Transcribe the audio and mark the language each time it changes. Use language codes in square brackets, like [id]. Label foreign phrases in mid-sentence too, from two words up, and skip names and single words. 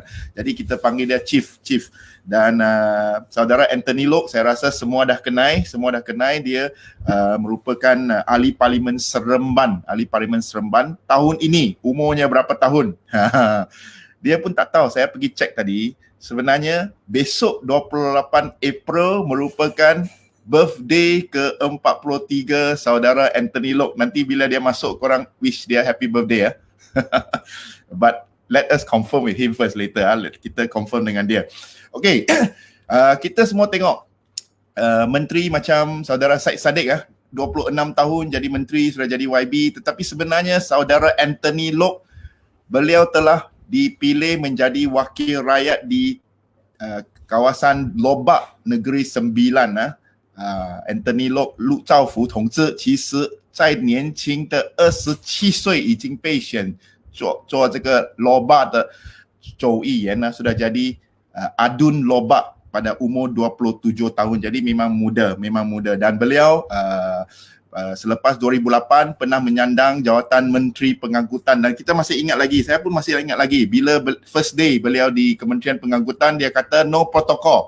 [ms] Jadi kita panggil dia Chief. Dan saudara Anthony Loke, saya rasa semua dah kenal dia merupakan ahli parlimen Seremban, tahun ini. Umurnya berapa tahun? Dia pun tak tahu. Saya pergi cek tadi. Sebenarnya besok 28 April merupakan birthday ke-43 saudara Anthony Loke. Nanti bila dia masuk, korang wish dia [en] happy birthday [ms] ya. [en] But let us confirm with him first later. [ms] Kita confirm dengan dia. Okay, kita semua tengok menteri macam saudara Syed Saddiq 26 tahun jadi menteri, sudah jadi YB. Tetapi sebenarnya saudara Anthony Loke, beliau telah dipilih menjadi wakil rakyat di kawasan Lobak Negeri Sembilan. [zh] Anthony Loke 陆兆福同志其实在年轻的27岁已经被选做这个 Lobak 的州议员 [ms] sudah jadi Adun Lobak pada umur 27 tahun. Jadi memang muda dan beliau selepas 2008 pernah menyandang jawatan Menteri Pengangkutan dan kita masih ingat lagi, saya pun masih ingat lagi bila [en] first day [ms] beliau di Kementerian Pengangkutan, dia kata no protokol.